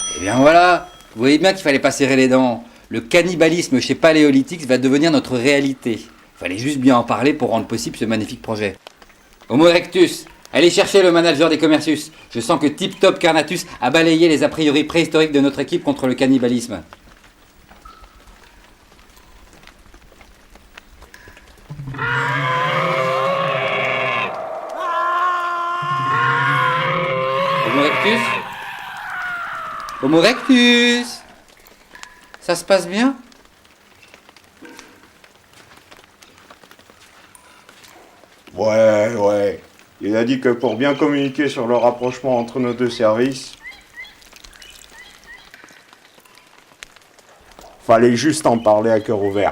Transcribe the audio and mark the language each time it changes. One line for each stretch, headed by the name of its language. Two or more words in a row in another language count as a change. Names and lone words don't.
French: Eh bien voilà, vous voyez bien qu'il fallait pas serrer les dents. Le cannibalisme chez Paleolitix va devenir notre réalité. Fallait juste bien en parler pour rendre possible ce magnifique projet. Homo erectus, allez chercher le manager des commercius. Je sens que Tip Top Carnatus a balayé les a priori préhistoriques de notre équipe contre le cannibalisme. Homo erectus? Homo erectus? Ça se passe bien? Ouais. Il a dit que pour bien communiquer sur le rapprochement entre nos deux services, fallait juste en parler à cœur ouvert.